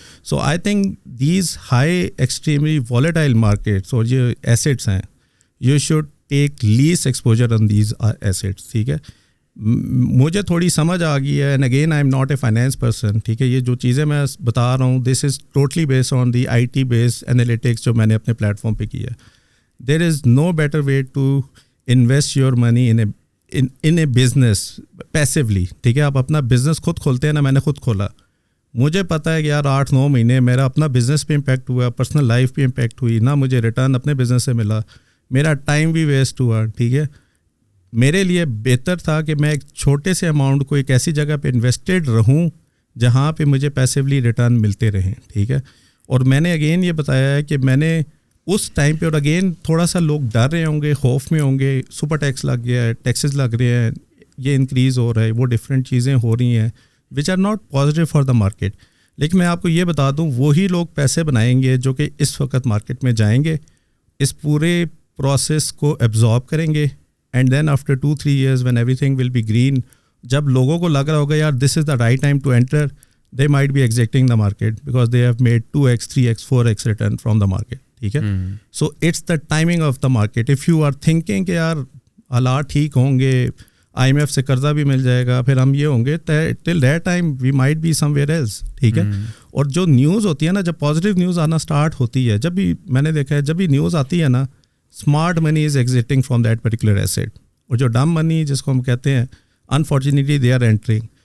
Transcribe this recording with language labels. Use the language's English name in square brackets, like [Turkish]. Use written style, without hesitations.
[English] so I think these high extremely volatile markets [Urdu] اور یہ assets ہیں, [English] you should take less exposure on these assets, [Urdu] ٹھیک ہے. مجھے تھوڑی سمجھ آ گئی ہے, [English] and again I am not a finance person, [Urdu] ٹھیک ہے. یہ جو چیزیں میں بتا رہا ہوں [English] this is totally based on the IT base analytics [Urdu] جو میں نے اپنے پلیٹ فارم پہ کی ہے. [English] there is no better way to invest your money in a in a business passively, [Urdu] ٹھیک ہے. آپ اپنا بزنس خود کھولتے ہیں نا, میں نے خود کھولا, مجھے پتہ ہے کہ یار 8-9 مہینے میرا اپنا بزنس پہ امپیکٹ ہوا, پرسنل لائف پہ امپیکٹ ہوئی, نہ مجھے ریٹرن اپنے بزنس سے ملا, میرا ٹائم بھی ویسٹ ہوا, ٹھیک ہے. میرے لیے بہتر تھا کہ میں ایک چھوٹے سے اماؤنٹ کو ایک ایسی جگہ پہ انویسٹڈ رہوں جہاں پہ مجھے پیسیولی ریٹرن ملتے رہیں, ٹھیک ہے. اور میں نے اگین یہ بتایا ہے کہ میں نے اس ٹائم پہ, اور اگین تھوڑا سا لوگ ڈر رہے ہوں گے, خوف میں ہوں گے, سپر ٹیکس لگ گیا ہے, ٹیکسز لگ رہے ہیں, یہ انکریز ہو رہا ہے, وہ ڈفرینٹ چیزیں ہو رہی ہیں [English] Which are not positive for the market. [Urdu] لیکن میں آپ کو یہ بتا دوں, وہی لوگ پیسے بنائیں گے جو کہ اس وقت مارکیٹ میں جائیں گے, اس پورے پروسیس کو ایبزارب کریں گے, [English] and then after 2-3 years when everything will be green, [Urdu] جب لوگوں کو لگ رہا ہوگا یار [English] this is the right time to enter, they might be exiting the market because they have made 2x, 3x, 4x return from the market, [Urdu] ٹھیک ہے. [English] So it's the timing of the market. If you are thinking [Urdu] کہ یار حالات ٹھیک ہوں گے, [English] IMF سے قرضہ بھی مل جائے گا, پھر ہم یہ ہوں گے, till that time we might be somewhere else, [Urdu] ٹھیک ہے. اور جو نیوز ہوتی ہے نا, جب پازیٹیو نیوز آنا اسٹارٹ ہوتی ہے, جب بھی میں نے دیکھا ہے جب بھی نیوز آتی ہے نا, [English] smart money is exiting from that particular asset, [Urdu] اور جو ڈم منی جس کو ہم کہتے ہیں [English] Unfortunately they are entering.